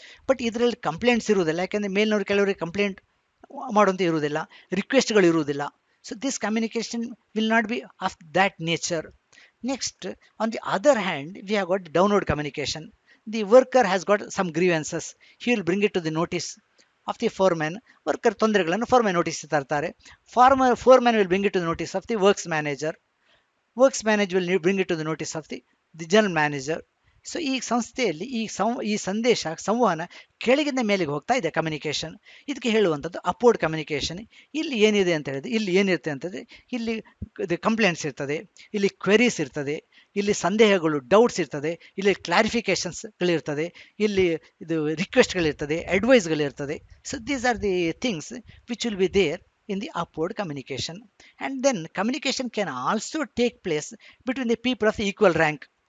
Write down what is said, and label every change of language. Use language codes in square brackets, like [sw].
[kn] But ಇದರಲ್ಲಿ complaints ಇರುವುದಿಲ್ಲ, ಯಾಕೆಂದರೆ ಮೇಲಿನವ್ರು ಕೆಲವರಿಗೆ ಕಂಪ್ಲೇಂಟ್ ಮಾಡುವಂಥ ಇರುವುದಿಲ್ಲ, ರಿಕ್ವೆಸ್ಟ್ಗಳು ಇರುವುದಿಲ್ಲ. [en] So this communication will not be of that nature. Next, on the other hand we have got downward communication. The worker has got some grievances, he will bring it to the notice of the foreman. [kn] Worker ತೊಂದರೆಗಳನ್ನು ಫೋರ್ಮ್ಯಾನ್ notice ತರ್ತಾರೆ. [en] Foreman will bring it to the notice of the works manager. Works manager will bring it to the notice of the general manager. [kn] So ಈ ಸಂಸ್ಥೆಯಲ್ಲಿ ಈ ಸಂದೇಶ, ಸಂವಹನ ಕೆಳಗಿಂದ ಮೇಲೆಗೆ ಹೋಗ್ತಾ ಇದೆ ಕಮ್ಯುನಿಕೇಷನ್. ಇದಕ್ಕೆ ಹೇಳುವಂಥದ್ದು ಅಪ್ವರ್ಡ್ ಕಮ್ಯುನಿಕೇಷನ್. ಇಲ್ಲಿ ಏನಿದೆ ಅಂತ ಹೇಳಿದ್ರೆ, ಇಲ್ಲಿ ಏನಿರುತ್ತೆ ಅಂತಂದರೆ, ಇಲ್ಲಿ ಕಂಪ್ಲೇಂಟ್ಸ್ ಇರ್ತದೆ, ಇಲ್ಲಿ ಕ್ವೆರೀಸ್ ಇರ್ತದೆ, ಇಲ್ಲಿ ಸಂದೇಹಗಳು, ಡೌಟ್ಸ್ ಇರ್ತದೆ, ಇಲ್ಲಿ ಕ್ಲಾರಿಫಿಕೇಷನ್ಸ್ಗಳಿರ್ತದೆ, ಇಲ್ಲಿ ಇದು ರಿಕ್ವೆಸ್ಟ್ಗಳಿರ್ತದೆ, ಅಡ್ವೈಸ್ಗಳಿರ್ತದೆ. [en] So these are the things which will be there in the upward communication. And then communication can also take place between the people of equal rank.